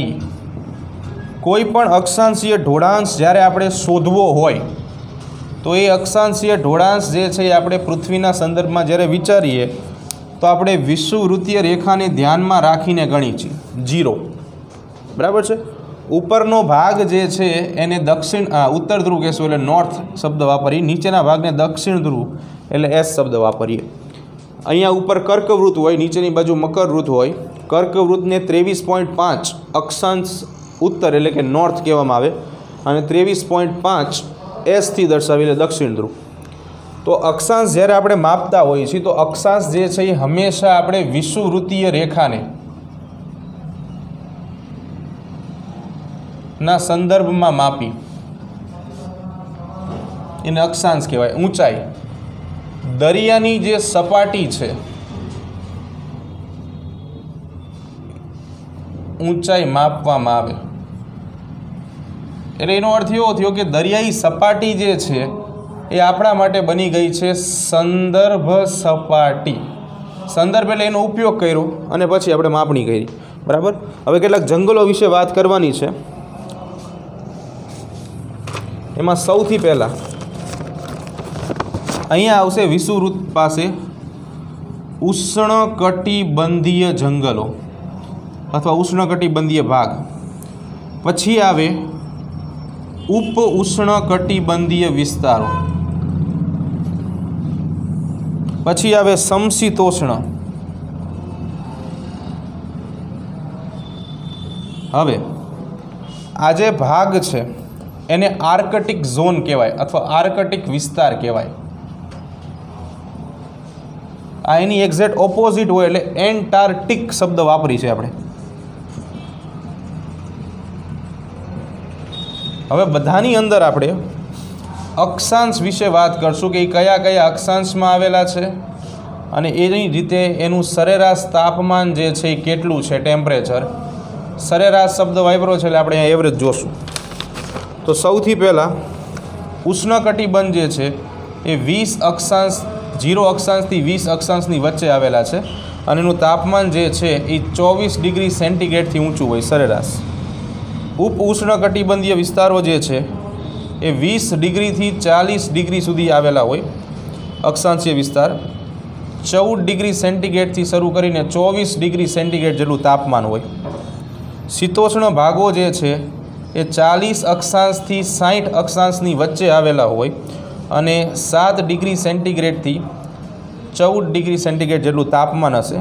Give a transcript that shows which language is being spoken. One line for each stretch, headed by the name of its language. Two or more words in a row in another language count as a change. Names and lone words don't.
Gujarati: કોઈપણ અક્ષાંશીય ઢોળાંશ જ્યારે આપણે શોધવો હોય તો યે અક્ષાંશીય ઢોળાંશ જે છે આપણે પૃથ્વીના સંદર્ભમાં જ્યારે વિચારીએ તો આપણે વિષુવવૃત્તીય રેખાને ધ્યાનમાં રાખીને ગણી છીએ। જીરો બરાબર છે। ઉપરનો ભાગ જે છે એને દક્ષિણ ઉત્તર ધ્રુવ કહેશું એટલે નૉર્થ શબ્દ વાપરીએ। નીચેના ભાગને દક્ષિણ ધ્રુવ એટલે એસ શબ્દ વાપરીએ। અહીંયા ઉપર કર્કવૃત્ત હોય, નીચેની બાજુ મકરવૃત્ત હોય। કર્કવૃત્તને 23.5 અક્ષાંશ ઉત્તર એટલે કે નૉર્થ કહેવામાં આવે અને 23.5 એસ થી દર્શાવી એટલે દક્ષિણ ધ્રુવ। તો અક્ષાંશ જ્યારે આપણે માપતા હોઈએ છીએ તો અક્ષાંશ જે છે હંમેશા આપણે વિષુવવૃત્તીય રેખાને ના સંદર્ભ માં માપી એને અક્ષાંશ કહેવાય। ઊંચાઈ, દરિયાની જે સપાટી છે ઊંચાઈ માપવામાં આવે એટલે એનો અર્થ એવો થયો કે દરિયાઈ સપાટી જે છે એ આપણા માટે બની ગઈ છે સંદર્ભ સપાટી। સંદર્ભ એટલે એનો ઉપયોગ કર્યો અને પછી આપણે માપણી કરી બરાબર। હવે કેટલાક જંગલો વિષે વાત કરવાની છે। એમાં સૌથી પહેલા અહીંયા આવશે વિષુવવૃત્ત પાસે ઉષ્ણકટિબંધીય જંગલો અથવા ઉષ્ણકટિબંધીય ભાગ। પછી આવે ઉપ ઉષ્ણકટિબંધીય વિસ્તારો। પછી આવે સમશીતોષ્ણ। હવે આ જે ભાગ છે એને
English: Arctic zone
Gujarati: કહેવાય અથવા આર્કટિક વિસ્તાર કહેવાય। આ એની
English: exact opposite
Gujarati: હોય એટલે એન્ટાર્કટિક શબ્દ વાપરી છે આપણે। હવે બધાની અંદર આપણે અક્ષાંશ વિષે વાત કરશું કે કયા કયા અક્ષાંશમાં આવેલા છે અને એની રીતે એનું સરેરાશ તાપમાન જે છે કેટલું છે, ટેમ્પરેચર। સરેરાશ શબ્દ વાપરો છે એટલે આપણે એવરેજ જોશું। તો સૌથી પહેલા ઉષ્ણકટિબંધ જે છે એ 20 અક્ષાંશ 0 અક્ષાંશ થી 20 અક્ષાંશની વચ્ચે આવેલા છે અને એનું તાપમાન જે છે એ 24
English: degree centigrade
Gujarati: થી ઊંચું હોય સરેરાશ। ઉપ ઉષ્ણકટિબંધીય વિસ્તારો જે છે એ 20 ડિગ્રી થી 40 ડિગ્રી સુધી આવેલા હોય અક્ષાંશીય વિસ્તાર। 14 ડિગ્રી સેન્ટીગ્રેડથી શરૂ કરીને 24
English: degree centigrade
Gujarati: જેટલું તાપમાન હોય। શીતોષ્ણ ભાગો જે છે એ 40 અક્ષાંશથી 60 અક્ષાંશની વચ્ચે આવેલા હોય અને 7 ડિગ્રી સેન્ટીગ્રેડથી 14
English: degree centigrade
Gujarati: જેટલું તાપમાન હશે।